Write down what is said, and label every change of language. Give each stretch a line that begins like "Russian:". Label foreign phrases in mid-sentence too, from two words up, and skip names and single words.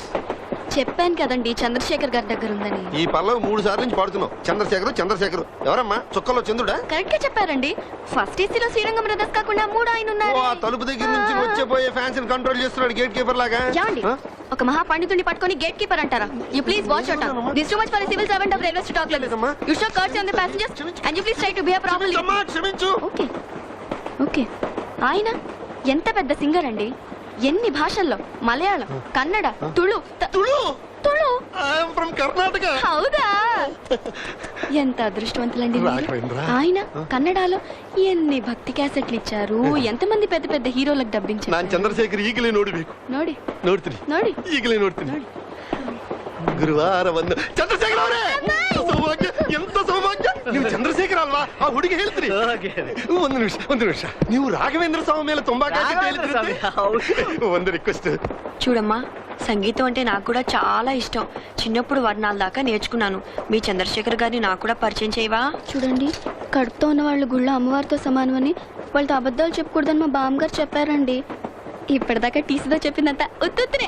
Telugu: చెప్పాను కదండి చంద్రశేఖర్ గారి దగ్గర ఉందని ఈ పల్లవి 3 సార్లు నుంచి పాడుతున్నావు. చంద్రశేఖర్ చంద్రశేఖర్ ఎవరమ్మా? చుక్కలో చంద్రుడా? కరెక్ట్ గా చెప్పారండి ఫస్ట్ ఏసీలో శ్రీరంగం బ్రదర్స్ కాకుండా 3 ఆయన ఓ, ఉన్నారు ఆ తలుపు దగ్గర నుంచి వచ్చే పోయే ఫ్యాన్స్ కంట్రోల్ చేస్తున్నాడు గేట్ కీపర్ లాగా. ఏమండి ఆ? ఒక మహా పండితుడిని పట్టుకొని గేట్ కీపర్ అంటారా
English: you please watch out this too much for civil servant of railway talk like
Telugu: లేదమ్మా.
English: you show courtesy on the passengers and you please try to behave properly
Telugu: క్షమించమ్మా, క్షమించు. ఓకే ఓకే ఆయన ఎంత పెద్ద సింగర్ అండి ఎన్ని భాషల్లో మలయాళం కన్నడ తుళు తుళు. తుళు
English: I am from కర్ణాటక.
Telugu: హౌదా ఎంత అదృష్టవంతులండి మీరు. రాఘవేంద్ర. ఆయన కన్నడలో ఎన్ని భక్తి క్యాసెట్లు ఇచ్చారు ఎంతమంది పెద్ద పెద్ద హీరోలకు
Kannada: ನಾನ್
Telugu: డబ్బించారు
Kannada: ಚಂದ್ರಶೇಖರ್ ಈಗಲೇ ನೋಡಬೇಕು. ನೋಡಿ ನೋಡ್ತೀನಿ, ನೋಡಿ ಈಗಲೇ ನೋಡ್ತೀನಿ. ಗುರುವಾರ ಬಂದು ಚಂದ್ರಶೇಖರ್ ಅವರೇ, ಸೌಭಾಗ್ಯ, ಎಂತ ಸೌಭಾಗ್ಯ. ನೀವು ಚಂದ್ರಶೇಖರ್ ಅಲ್ವಾ? ಆ ಹುಡುಗಿ ಹೇಳ್ತೀರಿ. ಒಂದು ನಿಮಿಷ ನೀವು ರಾಘವೇಂದ್ರ ಸ್ವಾಮಿ ಮೇಲೆ ತುಂಬಾ ಕಾಳಜಿ ಹೇಳ್ತೀರಿ. ಒಂದು ರಿಕ್ವೆಸ್ಟ್.
Telugu: చూడమ్మా సంగీతం అంటే నాకు కూడా చాలా ఇష్టం చిన్నప్పుడు వర్ణాల దాకా నేర్చుకున్నాను మీ చంద్రశేఖర్ గారిని నాకు కూడా పరిచయం చేయవా చూడండి కడుపుతో ఉన్న వాళ్ళు గుళ్ళో అమ్మవారితో సమానమని వాళ్ళతో అబద్ధాలు చెప్పకూడదని మా బామ్మగారు చెప్పారండి ఇప్పటిదాకా టీసీతో చెప్పిందంతా ఉత్తునే